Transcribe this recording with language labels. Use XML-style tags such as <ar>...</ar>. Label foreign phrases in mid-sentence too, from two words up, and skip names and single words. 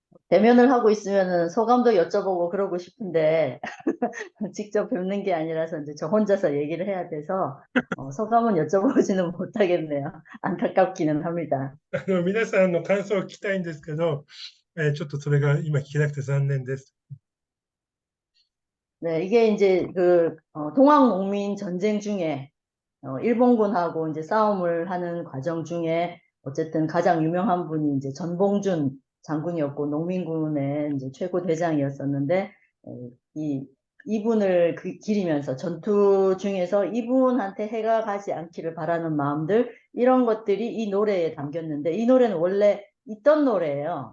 <ko>대면을 하고 있으면은 소감도 여쭤보고 그러고 싶은데 직접 뵙는 게 아니라서 이제 저 혼자서 얘기를 해야 돼서 소감은 여쭤보지는 못하겠네요. 안타깝기는 합니다.</ko> <ja>皆さんの感想を聞きたいんですけど、ちょっとそれが今聞けなくて残念です。</ja> <ko>네, 이게 이제 그 동학농민 전쟁 중에 일본군하고 이제 싸움을 하는 과정 중에 어쨌든 가장 유명한 분이 이제 전봉준 장군이었고 농민군의 이제 최고 대장이었었는데 이분을 기리면서 전투 중에서 이분한테 해가 가지 않기를 바라는 마음들 이런 것들이 이 노래에 담겼는데 이 노래는 원래 있던 노래예요.</ko>